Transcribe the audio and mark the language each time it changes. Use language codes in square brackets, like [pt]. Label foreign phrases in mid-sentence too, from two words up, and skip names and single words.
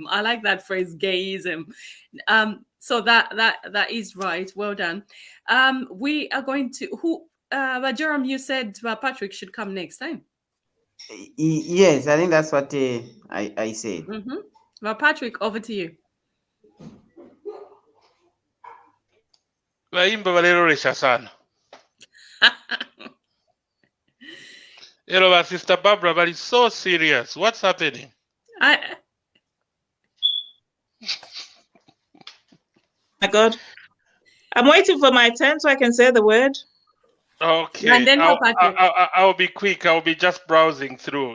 [en] I like that phrase, gayism. So that is right. Well done. We are going to, Jerome, you said Patrick should come next time. Yes, I think that's what I said. Well, Patrick, over to you. [bem] Vaimba valeroresha sana. [en] Hello, Sister Barbara, but it's so serious. What's happening? My God. I'm waiting for my turn so I can say the word. Okay. And then I'll be quick. I'll be just browsing through.